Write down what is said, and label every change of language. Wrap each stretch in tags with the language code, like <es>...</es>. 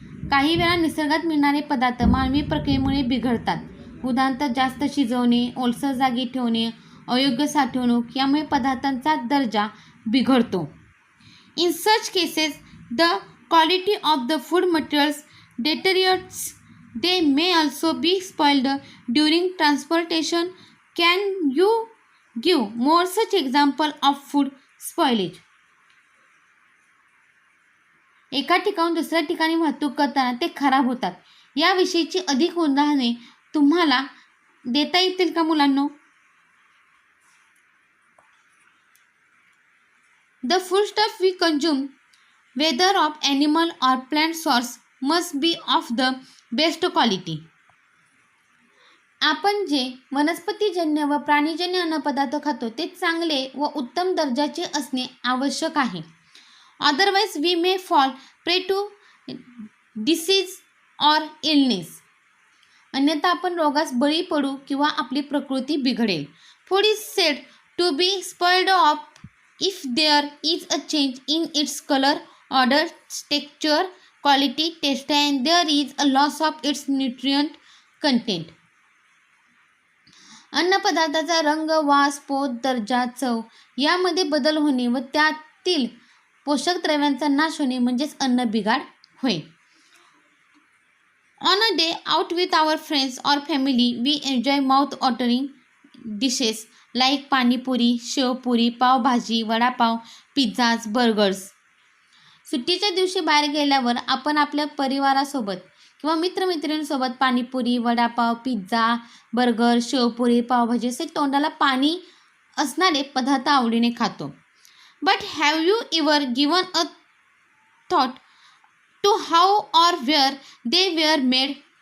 <mr>काही वेळा निसर्गात मिळणारे पदार्थ मानवी प्रक्रियेमुळे बिघडतात. उदाहरणार्थ जास्त शिजवणे, ओलसर जागी ठेवणे, अयोग्य साठवणूक यामुळे पदार्थांचा दर्जा बिघडतो.</mr> <en>In such cases the quality of the food materials deteriorates. They may also be spoiled during transportation. Can you give more such example of food spoilage?</en> <mr>एका ठिकाणून दुसऱ्या ठिकाणी वाहतूक करताना ते खराब होतात. याविषयीची अधिक उदाहरणे तुम्हाला देता येतील का मुलांनो?</mr> <en>The foodstuff we consume, whether of animal or plant source, must be of the best quality.</en> <mr>आपण जे वनस्पतीजन्य व प्राणीजन्य अन्नपदार्थ खातो ते चांगले व उत्तम दर्जाचे असणे आवश्यक आहे.</mr> <en>Otherwise we may fall prey to disease or illness.</en> <mr>अन्यथा आपण रोगास बळी पडू किंवा आपली प्रकृती बिघडेल.</mr> <en>Food is said to be spoiled off if there is a change in its color, odor, texture, quality, taste, and there is a loss of its nutrient content.</en> <mr>अन्नपदार्थाचा रंग, वास, पोत, दर्जा, चव यामध्ये बदल होणे व त्यातील पोषक द्रव्यांचा नाश होणे म्हणजेच अन्न बिघाड होय.</mr> <en>On a day out with our friends or family, we enjoy mouth-watering dishes like panipuri, shevpuri, pav bhaji, vada pav, pizzas, burgers.</en> <mr>सुट्टीच्या दिवशी बाहेर गेल्यावर आपण आपल्या परिवारासोबत किंवा मित्रमैत्रिणींसोबत पाणीपुरी, वडापाव, पिझ्झा, बर्गर, शेवपुरी, पावभाजी असे तोंडाला पाणी असणारे पदार्थ आवडीने खातो.</mr> <en>But have you ever given a thought to how or where they were made?</en>